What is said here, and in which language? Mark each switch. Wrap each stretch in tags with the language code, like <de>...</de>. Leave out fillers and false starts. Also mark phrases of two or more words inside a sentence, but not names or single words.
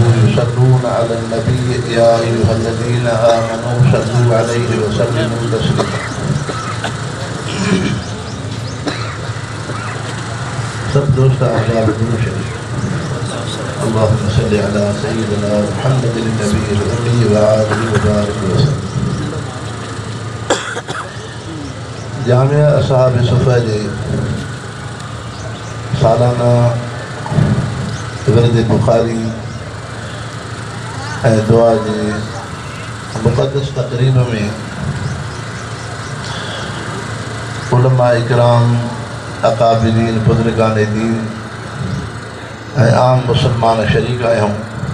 <ar>يصلون على النبي يا أيها الذين آمنوا صلوا عليه وسلموا تسليما.</ar> <sd>सब दोस्त अहबाब दुरूद शरीफ।</sd> <ar>اللهم صل على سيدنا محمد النبي الأمي وآله وبارك وسلم.</ar> <sd>जामिया असहाब सुफ़ा जे सालाना विरद बुखारी दुआ जे मुक़द्दस तक़रीब में उलमा इकराम, अकाबिरीन, बुज़ुर्गान दीन आम मुसलमान शरीक आया हूँ।</sd>